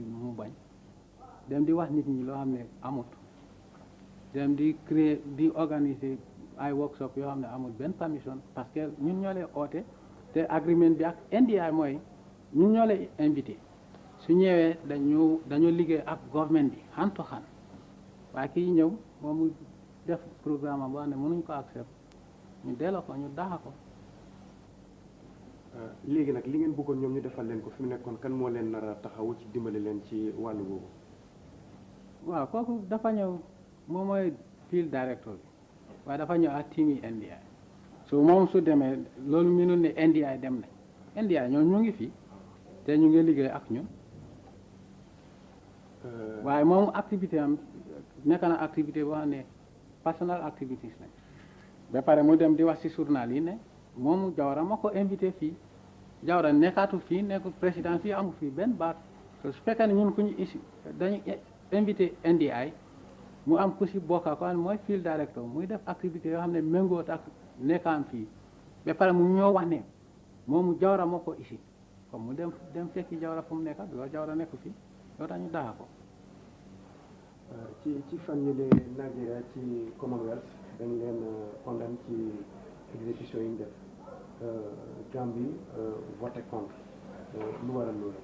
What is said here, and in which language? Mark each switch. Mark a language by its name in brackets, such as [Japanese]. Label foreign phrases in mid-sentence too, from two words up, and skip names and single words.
[Wolof] mu bañ dem di wax nit ñi loo xam ne amut dem di créer di organiser ay workshop yoo xam ne amul benn permission [French] parce que [Wolof] ñun ñoo lay oote te agreement bi ak NDI mooy ñun ñoo lay invité su ñëwee dañu liggéey ak government bi [English] hand to hand [Wolof] waaye kii ñëw moom mu def programme am boo xam ne mënuñ ko accept ñu delloo ko ñu daxa ko. léegi nag li ngeen bëggoon ñoom ñu defal leen ko fi mu nekkoon kan moo leen nar a taxawu ci dimbali leen ci wàllu boobu. waaw kooku dafa ñëw moom mooy [English] field director [Wolof] bi waaye dafa ñëw ak team yi NDI so moom su demee loolu mënul ne NDI dem nañ NDI ñoom ñu ngi fi te ñu ngi liggéey ak ñun waaye moom activité am nekk na activité boo xam ne [English] personal activities [Wolof] lañ ba pare mu dem di wax ci journal yi ne moom Jawara moo ko invité fii Jawara nekkaatu fii nekkul président fii amu fii benn baat su fekkee ne ñun ku ñu dañu invité NDI mu am ku si bokka ko mooy [English] field director [Wolof] muy def activité yoo xam ne méngoot ak nekkaam fii ba pare mu ñoo wax ne moomu Jawara moo ko isi comme mu dem fekki Jawara fu mu nekka bi Jawara nekk fii loolu tax ñu daxa ko ci fan yële Nigeria ci Commonwealth dañ leen condamné ci exécution yi ñu def Gambie [French] voté contre [Wolof] lu waral loolu.